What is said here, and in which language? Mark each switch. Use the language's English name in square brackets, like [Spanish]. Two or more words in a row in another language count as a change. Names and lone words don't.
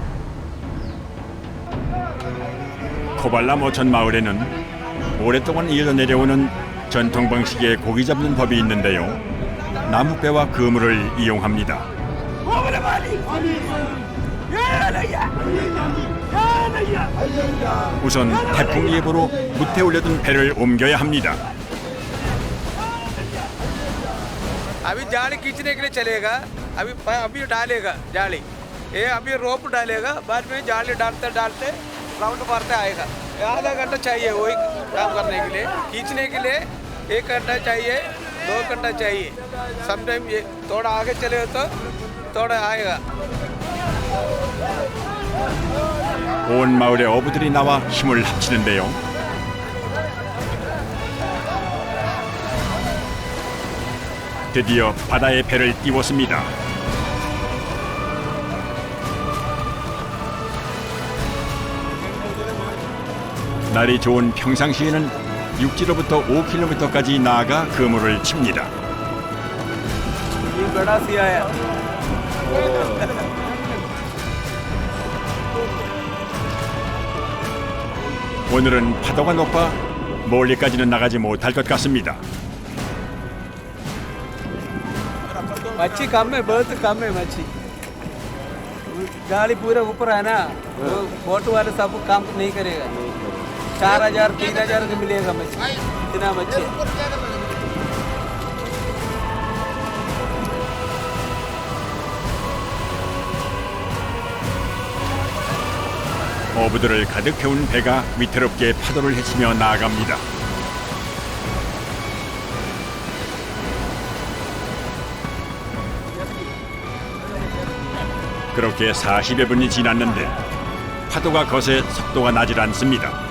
[Korean] 코발람 어촌 마을에는 오랫동안 이어져 내려오는 전통 방식의 고기 잡는 법이 있는데요. 나무배와 그물을 이용합니다. 우선 태풍 예보로 무태 올려둔 배를 옮겨야 합니다. [Hindi] अभी जाली खींचने के लिए चलेगा, अभी डालेगा जाली, ये अभी रोप डालेगा, बाद में जाली डालते डालते राउंड मारते आएगा। आधा घंटा चाहिए वही काम करने के लिए, खींचने के लिए 1 घंटा चाहिए, 2 घंटा चाहिए। समटाइम ये थोड़ा आगे चले तो थोड़ा आएगा। [Korean] 온 마을의 어부들이 나와 힘을 합치는데요. 드디어 바다에 배를 띄웠습니다. 날이 좋은 평상시에는 육지로부터 5km까지 나아가 그물을 칩니다. 오늘은 파도가 높아 멀리까지는 나가지 못할 것 같습니다. [Hindi] मच्छी कम है, बहुत कम है मच्छी। गाड़ी पूरा ऊपर है ना, वो बोट वाले सब काम नहीं करेगा। 4000 3000 का मिलेगा मच्छी, इतना मच्छी। [Korean] 어부들을 가득 태운 배가 위태롭게 파도를 헤치며 나아갑니다. 그렇게 40여 분이 지났는데 파도가 거세 속도가 나질 않습니다.